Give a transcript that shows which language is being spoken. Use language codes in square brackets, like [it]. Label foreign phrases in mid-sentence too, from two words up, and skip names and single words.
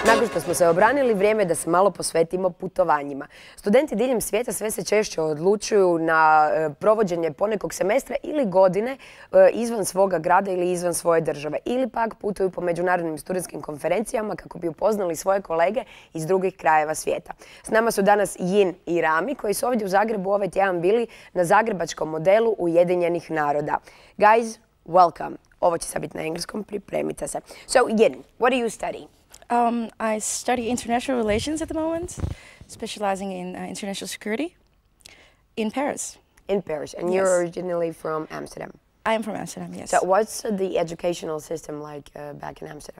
[hr] što smo se obranili, vrijeme da se malo posvetimo putovanjima. Studenti diljem svijeta sve se češće odlučuju na provođenje ponekog semestra ili godine izvan svoga grada ili izvan svoje države. Ili pak putuju po međunarodnim studentskim konferencijama kako bi upoznali svoje kolege iz drugih krajeva svijeta. S nama su danas Jin i Rami koji su ovdje u Zagrebu ovaj tjedan bili na zagrebačkom modelu Ujedinjenih naroda. [en] Guys, welcome. [hr] Ovo će sad biti na engleskom, pripremite se. [en] So, Yin, what do you study? I study international relations at the moment, specializing in international security in Paris. In Paris, and Yes. you're originally from Amsterdam. I am from Amsterdam, yes. So what's the educational system like back in Amsterdam?